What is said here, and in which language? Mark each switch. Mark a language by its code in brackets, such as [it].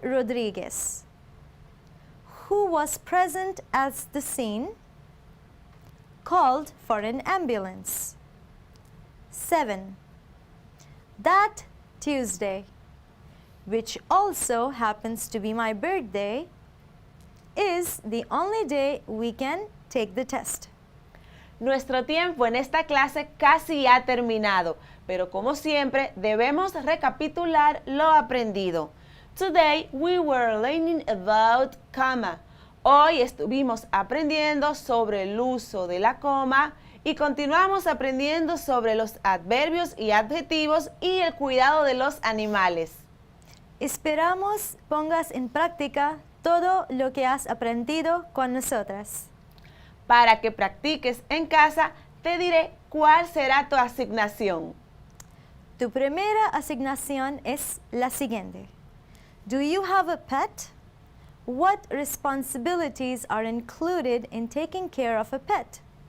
[en] Rodriguez, who was present at the scene, called for an ambulance. 7. That Tuesday, which also happens to be my birthday, is the only day we can take the test. [es] Nuestro tiempo en esta clase casi ha terminado, pero como siempre debemos recapitular lo aprendido. [en] Today we were learning about comma. [es] Hoy estuvimos aprendiendo sobre el uso de la coma y continuamos aprendiendo sobre los adverbios y adjetivos y el cuidado de los animales. Esperamos pongas en práctica todo lo que has aprendido con nosotras. Para que practiques en casa, te diré cuál será tu asignación. Tu primera asignación es la siguiente. [en] Do you have a pet? What responsibilities are included in taking care of a pet?